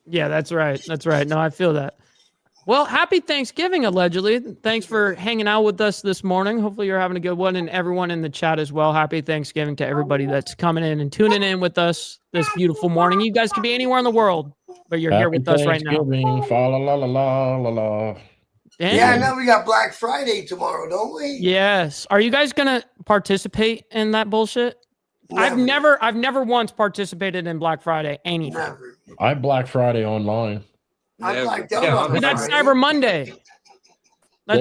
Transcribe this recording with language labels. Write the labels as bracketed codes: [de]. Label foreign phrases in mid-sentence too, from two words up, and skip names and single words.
[en] Yeah, that's right. That's right. No, I feel that. Well, happy Thanksgiving, allegedly. Thanks for hanging out with us this morning. Hopefully, you're having a good one, and everyone in the chat as well. Happy Thanksgiving to everybody that's coming in and tuning in with us this beautiful morning. You guys could be anywhere in the world, but you're here Happy with us right now. Thanksgiving. Fa la la la la la la. Damn. Yeah, now we got Black Friday tomorrow, don't we? Yes. Are you guys gonna participate in that bullshit? I've never once participated in Black Friday. Anything. Never. I Black Friday online. I Never. blacked out Yeah, on But that's Friday. Cyber Monday. That's